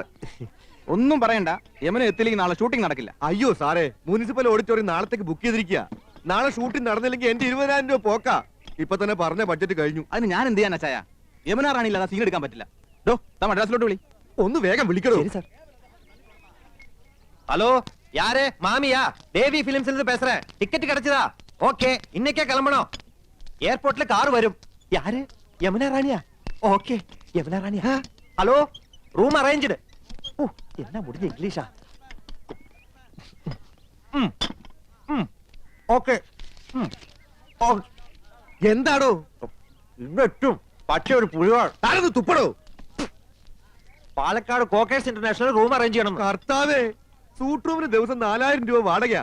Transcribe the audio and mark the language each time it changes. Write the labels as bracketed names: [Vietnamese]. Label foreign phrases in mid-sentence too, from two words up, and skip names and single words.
[Malayalam] ഒന്നും പറയണ്ട. യമന എത്തില്ലെങ്കിൽ നാളെ ഷൂട്ടിംഗ് നടക്കില്ല. അയ്യോ സാറേ, മുനിസിപ്പൽ ഓഡിറ്റോറിയം നാളത്തേക്ക് ബുക്ക് ചെയ്തിരിക്കുക. നാളെ ഷൂട്ടിംഗ് നടന്നില്ലെങ്കിൽ എന്റെ 20,000 രൂപ പോക്കാ. ഇപ്പൊ തന്നെ പറഞ്ഞ ബഡ്ജറ്റ് കഴിഞ്ഞു. അതിന് ഞാൻ എന്ത് ചെയ്യാൻ അച്ചായ? യമുനാറാണി ഇല്ലാതെ സീൻ എടുക്കാൻ പറ്റില്ല. മദ്രാസിലോട്ട് വിളി. ഒന്ന് വേഗം വിളിക്കണോ? ശരി സർ. [Tamil] ஹலோ, யாரு? மாமியா? தேவி பிலிம்ஸ்ல இருந்து பேசுறேன். டிக்கெட் கிடைச்சதா? ஓகே, இன்னைக்கே கிளம்பணும். ஏர்போர்ட்ல கார் வரும். யாரு? யமுனா ராணியா? ஓகே, யமுனா ராணியா? ஹலோ, [English] room arranged. [Tamil] ஓ, என்ன முடிஞ்ச இங்கிலீஷா? [Malayalam] ഓക്കെ. എന്താടോ ഇന്നെത്തും. പക്ഷെ ഒരു പുഴുവാണ്. താനൊന്ന് തുപ്പടോ. പാലക്കാട് കോക്കേഴ്സ് ഇന്റർനാഷണൽ [English] room arrange [Malayalam] ചെയ്യണം. കർത്താവേ, സൂട്ട് റൂമിന് ദിവസം 4,000 രൂപ വാടകയാ.